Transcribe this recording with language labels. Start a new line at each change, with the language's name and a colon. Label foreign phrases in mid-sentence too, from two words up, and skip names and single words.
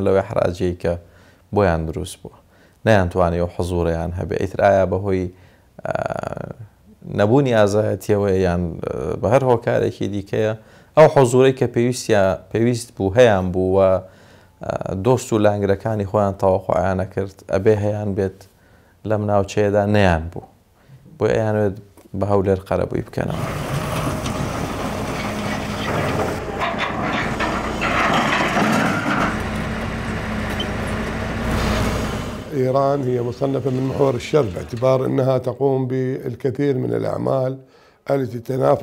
Central Kurdish: لەوەی حراجەی کە بۆیان دروست بووە نەیانتوانێت و حزوڕیان هەبێ ئیتر ئایا بەهۆی نەبوونی ئازایەتیەوە یان بە هەر هۆکارێکی دیکەیە ئەو حزوڕەی کە پێویست بوو هەیان بوو و دۆست و لانگرەکانی خۆیان تەواخۆیان نەکرد ئەبێ هەیان بێت لەم ناوچەیەدا نەیان بوو بۆ ئەیانوێت بە هەولێر قەرەبووی بکەنەوە
Arabic: إيران هي مصنفة من محور الشر باعتبار أنها تقوم بالكثير من الأعمال التي تتنافى